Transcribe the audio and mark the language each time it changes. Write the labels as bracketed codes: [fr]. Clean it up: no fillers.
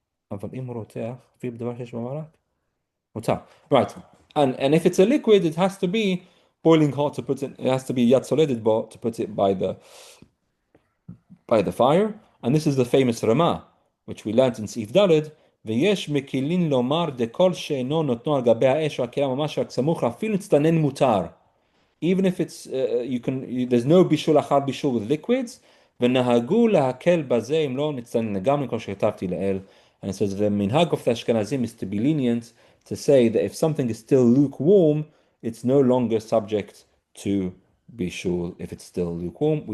[he] אבל אם הוא רותח, אפילו בדבר שיש במרק, מותר. [en] Right. And if it's a liquid, it has to be boiling hot to put it has to be yad soledet bo to put it by the fire. And this is the famous Ramah, which we learned in Sif Daled, [he] ויש מקילין לומר דכל שאינו נותנו על גבי האש או הכירה ממש רק סמוך אפילו נצטנן מותר. [en] Even if it's there's no bishul achar bishul with liquids, [he] ונהגו להקל בזה אם לא נצטנן לגמרי כמו שכתבתי לאל. [en] And it says the minhag of the Ashkenazim is to be lenient, to say that if something is still lukewarm, it's no longer subject to bishul if it's still lukewarm.